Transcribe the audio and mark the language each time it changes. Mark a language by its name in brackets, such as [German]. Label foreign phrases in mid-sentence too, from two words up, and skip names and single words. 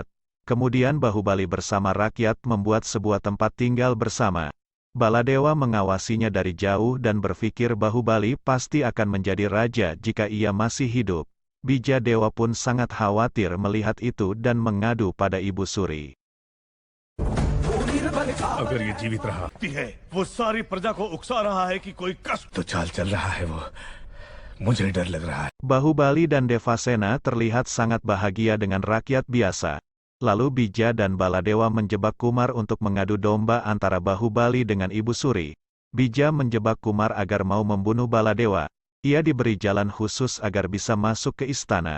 [Indonesian] Kemudian Bahubali bersama rakyat membuat sebuah tempat tinggal bersama. Baladewa mengawasinya dari jauh dan berpikir Bahubali pasti akan menjadi raja jika ia masih hidup. Bijadewa pun sangat khawatir melihat itu dan mengadu pada Ibu Suri. [Hindi] अगर ये जीवित रहा है वो सारी प्रजा को उकसा रहा है कि कोई कष्ट तो चाल चल रहा है वो, मुझे डर लग रहा है। [Indonesian] Bahubali dan Devasena terlihat sangat bahagia dengan rakyat biasa. Lalu Bija dan Baladewa menjebak Kumar untuk mengadu domba antara Bahubali dengan Ibu Suri. Bija menjebak Kumar agar mau membunuh Baladewa. Ia diberi jalan khusus agar bisa masuk ke istana.